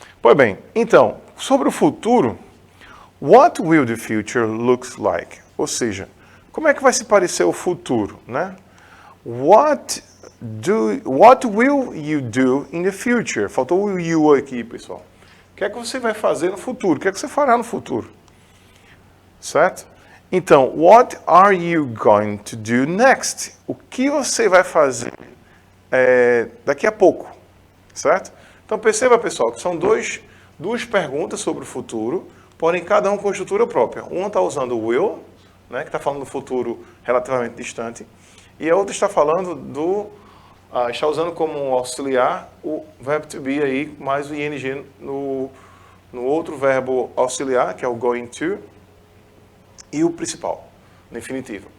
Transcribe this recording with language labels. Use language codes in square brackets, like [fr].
[pt] Pois bem, então, sobre o futuro, [en] what will the future looks like? [pt] Ou seja, como é que vai se parecer o futuro, né? [en] What will you do in the future? [pt] Faltou o you aqui, pessoal. O que é que você vai fazer no futuro? O que é que você fará no futuro? Certo? Então, [en] what are you going to do next? [pt] O que você vai fazer daqui a pouco? Certo? Então, perceba, pessoal, que são duas perguntas sobre o futuro, porém cada um com estrutura própria. Uma está usando o will, né, que está falando do futuro relativamente distante, e a outra está falando está usando como auxiliar o verbo to be aí, mais o ing no outro verbo auxiliar, que é o going to, e o principal, no infinitivo.